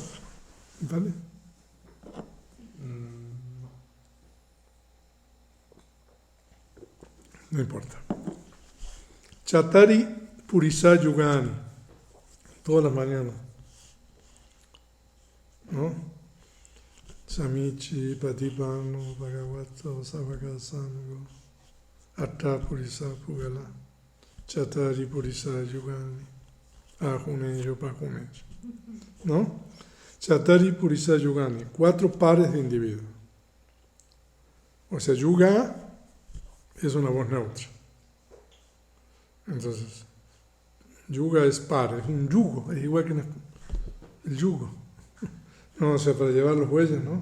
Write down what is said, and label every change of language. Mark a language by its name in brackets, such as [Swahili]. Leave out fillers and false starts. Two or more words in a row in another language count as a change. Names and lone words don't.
[Spanish] ¿En Pali? No importa. [Pali] Chatari Purisa Yugani. [Spanish] Todas las mañanas. ¿No? [Pali] Samichi, Patipano, Bhagavato, Savakasango, Atta Purisa Pugala, Chatari Purisa Yugani, Ajuneyo Pajuneyo. [Spanish] ¿No? [Pali] Chatari Purisa Yugani, [Spanish] 4 pares de individuos. O sea, Yuga es una voz neutra. Entonces, Yuga es par, es un yugo, es igual que el yugo. No, o sea, para llevar los bueyes, ¿no?